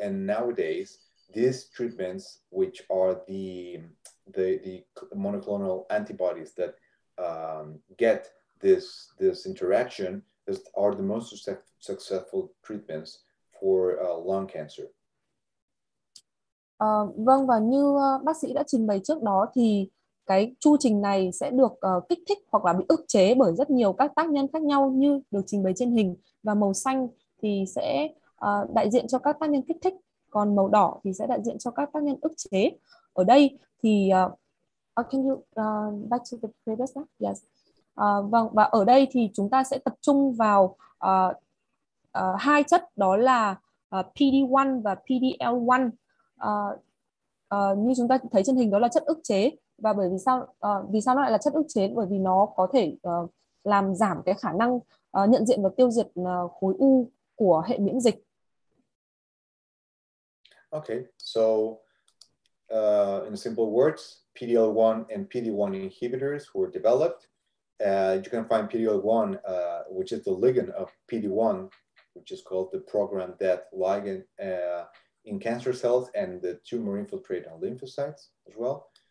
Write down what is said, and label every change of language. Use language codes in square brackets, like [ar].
[en] And nowadays, these treatments, which are the monoclonal antibodies that get this interaction, are the most successful treatments for lung cancer. [vi] Vâng, và như bác sĩ đã trình bày trước đó thì cái chu trình này sẽ được kích thích hoặc là bị ức chế bởi rất nhiều các tác nhân khác nhau như được trình bày trên hình, và màu xanh thì sẽ đại diện cho các tác nhân kích thích, còn màu đỏ thì sẽ đại diện cho các tác nhân ức chế. Ở đây thì [en] can you back to the previous slide? Yes. [vi] Vâng, và ở đây thì chúng ta sẽ tập trung vào hai chất, đó là PD-1 và PD-L1. Như chúng ta thấy trên hình, đó là chất ức chế. Và bởi vì sao nó lại là chất ức chế? Bởi vì nó có thể làm giảm cái khả năng nhận diện và tiêu diệt khối u của hệ miễn dịch. [en] Okay, so in simple words, PD-L1 and PD-1 inhibitors were developed. You can find PD-L1, which is the ligand of PD-1, which is called the programmed death ligand in cancer cells and the tumor infiltrating lymphocytes as well.